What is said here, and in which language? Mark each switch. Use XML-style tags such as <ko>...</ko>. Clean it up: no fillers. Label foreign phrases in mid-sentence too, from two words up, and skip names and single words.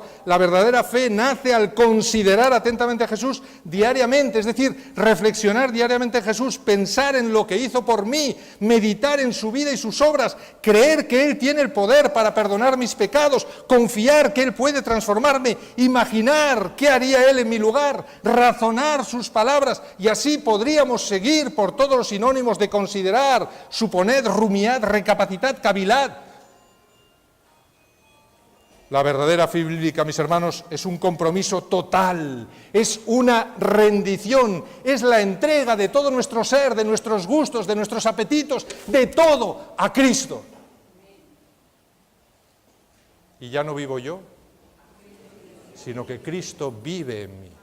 <es>La verdadera fe nace al considerar atentamente a Jesús diariamente, es decir, reflexionar diariamente en Jesús, pensar en lo que hizo por mí, meditar en su vida y sus obras, creer que Él tiene el poder para perdonar mis pecados, confiar que Él puede transformarme, imaginar qué haría Él en mi lugar, razonar sus palabras, y así podríamos seguir por todos los sinónimos de considerar, suponed, rumiad, recapacitad, cavilad. La verdadera fe bíblica, mis hermanos, es un compromiso total, es una rendición, es la entrega de todo nuestro ser, de nuestros gustos, de nuestros apetitos, de todo a Cristo. Y ya no vivo yo, sino que Cristo vive en mí.</es>